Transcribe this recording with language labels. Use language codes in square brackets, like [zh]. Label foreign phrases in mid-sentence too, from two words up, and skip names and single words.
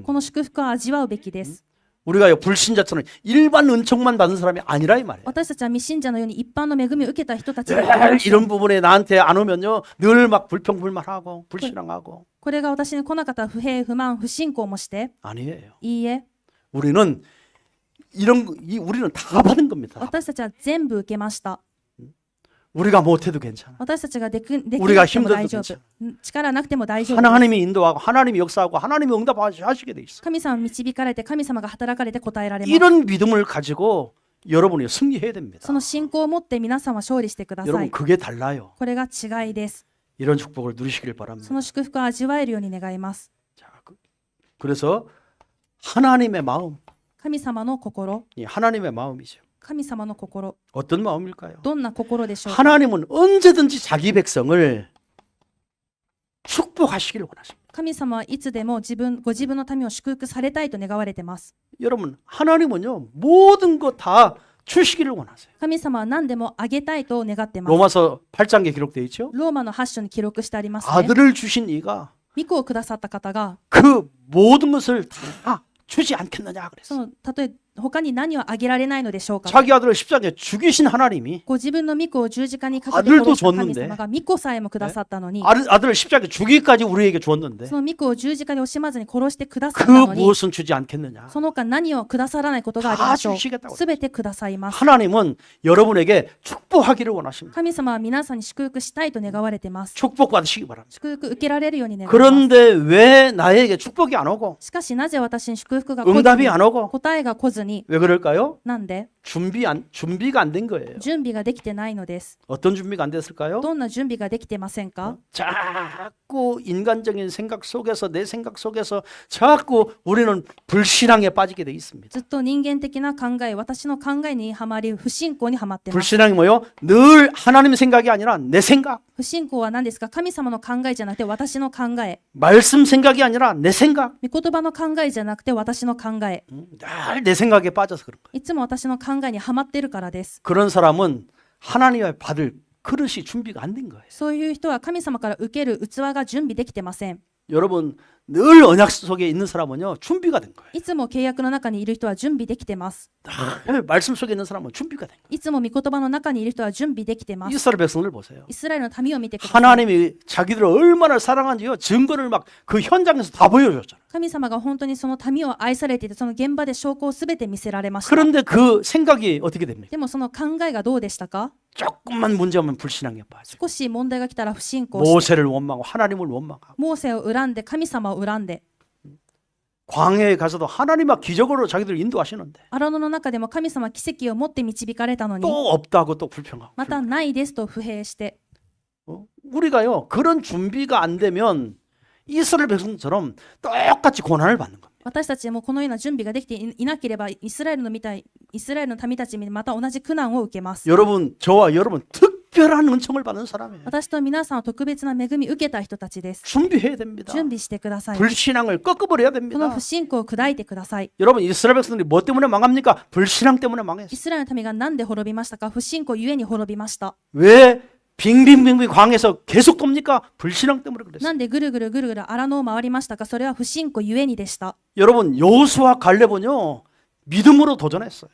[ja] この祝福を味わうべきです。 [ko] 우리가 불신자처럼 일반 은총만 받은 사람이 아니라 이 말이에요. [ja] 私たちは未信者のように一般の恵みを受けた人たちであり [ko] 늘 [ja] ましょう。 [ko] 이런 부분에 나한테 안 오면요 늘 막 불평불만하고 불신앙하고 [ja] これが私に来なかったら不平不満不信仰もして、 [ko] 아니에요. [ja] いいえ、 [ko] 우리는 우리는 다 받은 겁니다. [ja] 私たちは全部受けました。 [ko] 우리가 못해도 괜찮아. [ja] 私たちができなくても [ko] 우리가 [ja] 大丈 [ko] 힘들어도 [ja] 夫。力なくても大丈夫です。 [ko] 하나님이 인도하고 하나님이 역사하고 하나님이 응답하시게 돼 있어. [ja] 神様に導かれて神様が働かれて答えられます。 [ko] 이런 믿음을 가지고 여러분이 승리해야 됩니다. [ja] その信仰を持って皆さんは勝利してくださ [ko] 여러분 [ja] い。 [ko] 그게 달라요. [ja] これが違いです。 [ko] 이런 축복을 누리시길 [ja] そ [ko] 바랍니다. [ja] の祝福を味わえるように願います。 [ko] 자, 그래서 하나님의 마음, [ja] 神様の心、 [ko] 이 하나님의 마음이죠. [ja] 神様の心、 [ko] 어떤 마음일까요? [ja] どんな心でしょうか。 [ko] 하나님은 언제든지 자기 백성을 축복하시기를 원하십니다. [ja] 神様はいつでもご自分の民を祝福されたいと願われています。 [ko] 여러분 하나님은요 모든 것 다 주시기를 원하세요. [ja] 神様は何でもあげたいと願っています。 [ko] 로마서 8장에 기록되어 있죠. [ja] ローマの8章に記録してありますね。 [ko] 아들을 주신 이가 [ja] 御子をくださった方が、 [ko] 그 모든 것을 다 주지 않겠느냐 그랬어요. [ja] たとえ他に何をあげられないのでしょうか。 [ko] 자기 아들을 십자가에 죽이신 하나님이 [ja] ご自分の御子を十字架にかけて [ko] 아들도 [ja] 殺した神 [ko] 줬는데 [ja] 様が御子さえもくださったのに、 [ko] 아들을 십자가에 죽이기까지 우리에게 주었는데 [ja] その御子を十字架で惜しまずに殺してくださっ [ko] 그 [ja] たのに、 [ko] 무엇은 주지 않겠느냐. [ja] その他何をくださらないことがありましょ [ko] 다 주시겠다고 [ja] う。すべてくださいます。 [ko] 하나님은 여러분에게 축복하기를 원하십니다. [ja] 神様は皆さんに祝福したいと願われています。 [ko] 축복받으시기 바랍니다. [ja] 祝福受けられるように願います。 [ko] 그런데 왜 나에게 축복이 안 오고 [ja] しかしなぜ私に祝福が来ず [ko] 응답이 [ja] に [ko] 안 오고 [ja] 答えが来ずに、 [ko] 왜 그럴까요? [ja] なんで [ko] 준비가 안 된 거예요. [ja] 準備ができてないのです。 [ko] 어떤 준비가 안 됐을까요? [ja] どんな準備ができてませんか？ [ko] 자꾸 인간적인 생각 속에서 내 생각 속에서 자꾸 우리는 불신앙에 빠지게 돼 있습니다. [ja] ずっと人間的な考え、私の考えにはまり、不信仰にはまっています。 [ko] 불신앙이 뭐요? 늘 하나님 생각이 아니라 내 생각, [ja] 不信仰は何ですか？神様の考えじゃなくて私の考え。 [ko] 말씀 생각이 아니라 내 생각. [ja] 御言葉の考えじゃなくて私の考え。 [ko] 늘 내 생각에 빠져서 그런 거예요. [ja] いつも私の考えにはまっているからです。 [ko] 그런 사람은 하나님의 받을 그릇이 준비가 안 된 거예요. [ja] そういう人は神様から受ける器が準備できてません。 [ko] 여러분 늘 언약 속에 있는 사람은요 준비가 된 거예요. [ja] いつも契約の中にいる人は準備できてます。 [ko] 말씀 속에 있는 사람은 준비가 된 거예요. [ja] いつも御言葉の中にいる人は準備できてます。 [ko] 이스라엘 백성들 보세요. [ja] イスラエルの民を見てください。 [ko] 하나님이 자기들을 얼마나 사랑한지요 증거를 막 그 현장에서 다 보여줬잖아요. [ja] 神様が本当にその民を愛されていて、その現場で証拠をすべて見せられました。 [ko] 그런데 그 생각이 어떻게 됩니까? [ja] でもその考えがどうでしたか？ [ko] 조금만 문제하면 불신앙에 빠져. [ja] 少し問題が来たら不信仰して、 [ko] 모세를 원망하고 하나님을 원망하고 [ja] モーセを恨んで神様を恨んで、 [ko] 광야에 가서도 하나님과 기적으로 자기들을 인도하시는데 [ja] 荒野の中でも神様は奇跡を持って導かれたのに、 [ko] 또 없다고 또 불평하고. [ja] またないですと不平して、 [ko] 우리가요 그런 준비가 안 되면 이스라엘 백성처럼 똑같이 고난을 받는 겁니다. [ja] 私たちもこのような準備ができていなければ、イスラエルの民たちにまた同じ苦難を受けます。 [ko] 여러분 저와 여러분 특별한 은총을 받는 사람이에요. [ja] 私と皆さんは特別な恵みを受けた人たちです。 [ko] 준비해야 됩니다. [ja] 準備してください。 [ko] 불신앙을 꺾어버려야 [ja] この [ko] 됩니다. [ja] 不信仰を砕いてください。 [ko] 여러분 이스라엘 백성들이 뭐 때문에 망합니까? 불신앙 때문에 [ja] イ [ko] 망했어요. [ja] スラエルの民が何で滅びましたか？不信仰ゆえに滅びました。 [ko] 왜 빙빙빙빙 광에서 계속 돕니까? 불신앙 때문에 그랬어요. [ja] なんでぐるぐるぐるぐる荒野を回りましたか？それは不信仰ゆえにでした。 [ko] 여러분 여호수아 갈렙은요 믿음으로 도전했어요.